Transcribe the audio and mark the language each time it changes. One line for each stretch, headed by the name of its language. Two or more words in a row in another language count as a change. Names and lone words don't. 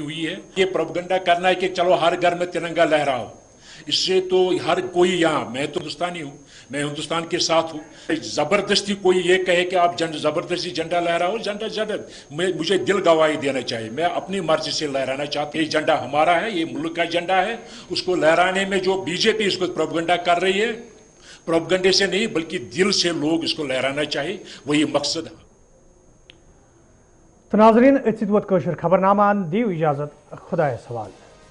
Urdu: ہوئی ہے یہ پروپیگنڈا کرنا ہے کہ چلو ہر گھر میں ترنگا لہراؤ اس سے تو ہر کوئی یہاں میں تو ہندوستانی ہوں میں ہندوستان کے ساتھ ہوں زبردستی کوئی یہ کہے کہ آپ زبردستی جھنڈا لہراؤ جھنڈا مجھے دل گواہی دینا چاہیے میں اپنی مرضی سے لہرانا چاہتا ہوں یہ جھنڈا ہمارا ہے یہ ملک کا جھنڈا ہے اس کو لہرانے میں جو بی جے پی اس کو پروپیگنڈا کر رہی ہے پروپیگنڈے سے نہیں بلکہ دل سے لوگ اس کو لہرانا چاہیے وہی مقصد ہے
Kashmiri: تو ناظرین اتھ سۭتۍ ووت کٲشُر خبرنامہ دیو اجازت خدایس حوالہٕ